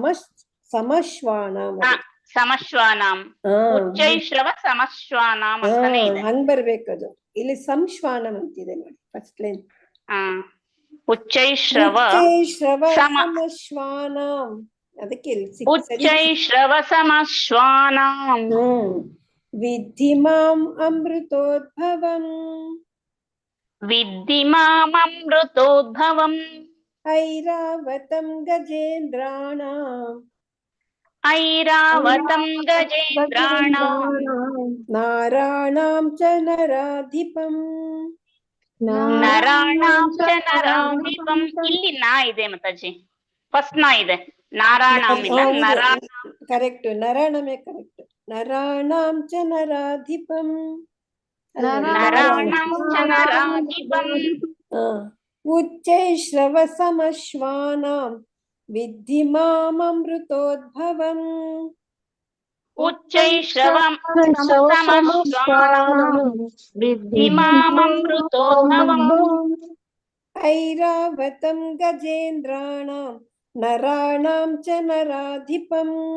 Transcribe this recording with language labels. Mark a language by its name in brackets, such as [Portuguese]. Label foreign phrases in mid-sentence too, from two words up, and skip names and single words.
[Kannada] ಹಂಗ್ ಬರ್ಬೇಕದು. ಇಲ್ಲಿ ಸಂಶ್ವಾನಂ ಅಂತಿದೆ ನೋಡಿ [English] first line. [Sanskrit] ಉಚ್ಚೈಶ್ರವ ಸಮಶ್ವಾನಂ, ಅದಕ್ಕೆ ಉಚ್ಚೈಶ್ರವ ಸಮಶ್ವಾನಾಂ ವಿದ್ಧಿ ಮಾಂ ಅಮೃತೋದ್ಭವಂ ಐರಾವತಂ ಗಜೇಂದ್ರಾಣಾಂ ನಾರಾಣಾಂ ಚ ನರಾಧಿಪಂ [Kannada] ಇಲ್ಲಿ ನಾ ಇದೆ ಮಾತಾಜಿ, ಫಸ್ಟ್ ನಾ ಇದೆ, ನಾರಾಯಣಂ ಇಲ್ಲ, [Sanskrit] ಕರೆಕ್ಟ್, ನರಾಣಮೇ ಕರೆಕ್ಟ್. ನರಾಣಾಂ ಚ ನರಾಧಿಪಂ ಉಚ್ಚೈಶ್ರವ ಸಮಶ್ವಾನಾಂ विद्धि माममृतोद्भवम् उच्चैश्रवम् समश्वानां विद्धि माममृतोद्भवम् ऐरावतं गजेन्द्राणां नराणां च नराधिपम्